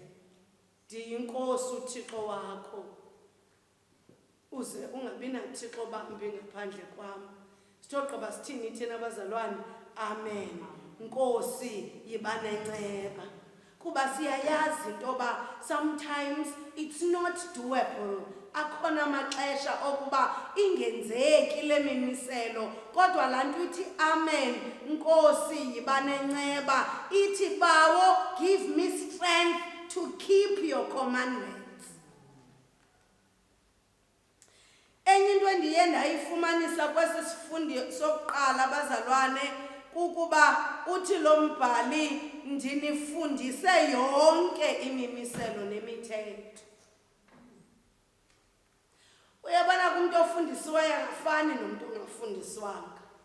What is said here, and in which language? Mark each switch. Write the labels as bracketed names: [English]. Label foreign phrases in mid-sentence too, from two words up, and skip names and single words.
[Xhosa] Ndiyinkosi uThixo wakho, uze ungabi nathixo bambi ngaphandle kwam. Sitogqiba sithini thina bazalwane? Amen. Nkosi yiba nenceba. Kuba siyayazi into yoba [English] sometimes it's not doable. [Xhosa] Akhona amaxesha okuba ingenzeki le mimiselo, kodwa laa nto ithi amen, Nkosi yiba nenceba, ithi bawo [English] give me strength to keep your commandments. [Xhosa] Enye into endiye ndayifumanisa kwesi sifundo sokuqala bazalwane ukuba uthi lo mbhali ndinifundise yonke imimiselo nemithetho. Uyabona kumntu ofundisiweyo akafani nomntu ongafundiswanga.